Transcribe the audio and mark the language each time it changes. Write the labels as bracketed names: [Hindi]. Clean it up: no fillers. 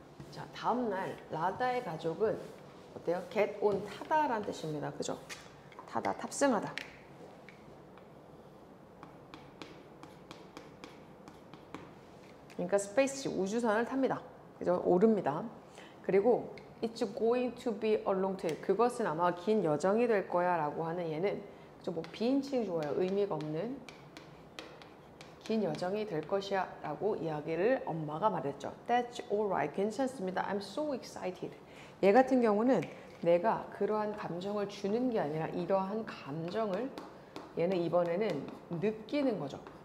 [Korean] 자, 다음날 라다의 가족은 어때요? get on, 타다라는 뜻입니다. 그죠? 타다, 탑승하다. 그러니까 스페이스시, 우주선을 탑니다. 그죠? 오릅니다. [English] 그리고 it's going to be a long trip. [Korean] 그것은 아마 긴 여정이 될 거야 라고 하는 얘는 그죠? 뭐 비인칭 좋아요. 의미가 없는 긴 여정이 될 것이야 라고 이야기를 엄마가 말했죠. [English] That's alright. [Korean] 괜찮습니다. [English] I'm so excited. [Korean] 얘 같은 경우는 내가 그러한 감정을 주는 게 아니라 이러한 감정을 얘는 이번에는 느끼는 거죠.